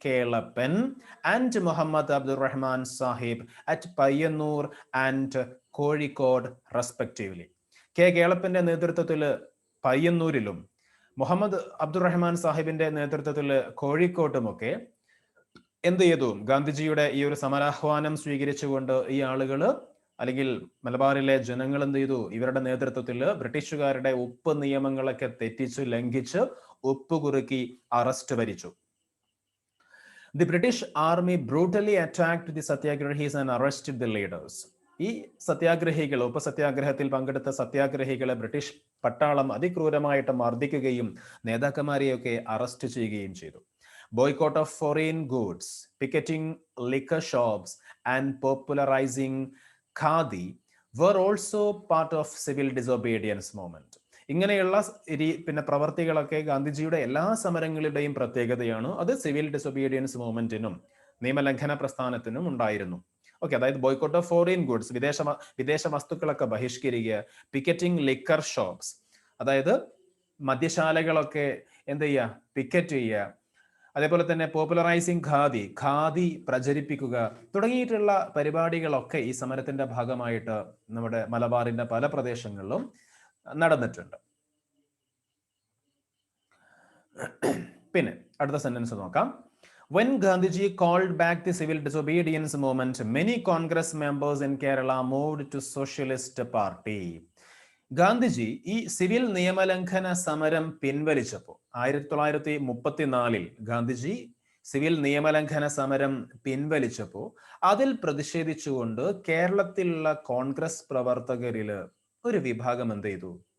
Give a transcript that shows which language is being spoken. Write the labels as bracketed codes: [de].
[en] Kelapan and Muhammad Abdur Rahman Sahib at Payyanur and Kozhikode respectively. K. [ml] Kelapന്റെ നേതൃത്വത്തിൽ പയ്യന്നൂരിലും മുഹമ്മദ് അബ്ദുർ റഹ്മാൻ സാഹിബിന്റെ നേതൃത്വത്തിൽ കോഴിക്കോട്ടുമൊക്കെ എന്ത് ചെയ്തു? ഗാന്ധിജിയുടെ ഈ ഒരു സമരാഹ്വാനം സ്വീകരിച്ചുകൊണ്ട് ഈ ആളുകൾ അല്ലെങ്കിൽ മലബാറിലെ ജനങ്ങൾ എന്ത് ചെയ്തു? ഇവരുടെ നേതൃത്വത്തിൽ ബ്രിട്ടീഷുകാരുടെ ഉപ്പ് നിയമങ്ങളൊക്കെ തെറ്റിച്ച് ലംഘിച്ച് ഉപ്പ് കുറുക്കി അറസ്റ്റ് വരിച്ചു. [en] The British army brutally attacked the Satyagrahis and arrested the leaders. [ml] ഈ സത്യാഗ്രഹികൾ, ഉപസത്യാഗ്രഹത്തിൽ പങ്കെടുത്ത സത്യാഗ്രഹികളെ ബ്രിട്ടീഷ് പട്ടാളം അതിക്രൂരമായിട്ട് മർദ്ദിക്കുകയും നേതാക്കന്മാരെയൊക്കെ അറസ്റ്റ് ചെയ്യുകയും ചെയ്തു. [en] Boycott of foreign goods, picketing liquor shops and popularizing khadi were also part of civil disobedience movement. [ml] ഇങ്ങനെയുള്ള പിന്നെ പ്രവർത്തികളൊക്കെ ഗാന്ധിജിയുടെ എല്ലാ സമരങ്ങളുടെയും പ്രത്യേകതയാണ്. അത് സിവിൽ ഡിസൊബീഡിയൻസ് മൂവ്മെന്റിനും നിയമലംഘന പ്രസ്ഥാനത്തിനും ഉണ്ടായിരുന്നു. ഓക്കെ, അതായത് [en] boycott of foreign goods, [ml] വിദേശ വസ്തുക്കളൊക്കെ ബഹിഷ്കരിക്കുക, [en] picketing liquor shops, [ml] അതായത് മദ്യശാലകളൊക്കെ എന്ത് ചെയ്യുക, പിക്കറ്റ് ചെയ്യുക, അതേപോലെ തന്നെ പോപ്പുലറൈസിങ് ഖാദി പ്രചരിപ്പിക്കുക തുടങ്ങിയിട്ടുള്ള പരിപാടികളൊക്കെ ഈ സമരത്തിന്റെ ഭാഗമായിട്ട് നമ്മുടെ മലബാറിന്റെ പല പ്രദേശങ്ങളിലും നടന്നിട്ടുണ്ട്. പിന്നെ അടുത്ത സെന്റൻസ് നോക്കാം. [en] When Gandhiji called back the civil disobedience movement, many Congress members in Kerala moved to Socialist Party. [ml] Gandhiji ഈ സിവിൽ നിയമലംഘന സമരം പിൻവലിച്ചപ്പോൾ 1934 ഗാന്ധിജി സിവിൽ നിയമലംഘന സമരം പിൻവലിച്ചപ്പോൾ അതിൽ പ്രതിഷേധിച്ചുകൊണ്ട് കേരളത്തിലുള്ള കോൺഗ്രസ് പ്രവർത്തകരില് ഒരു വിഭാഗം എന്ത് ചെയ്തു?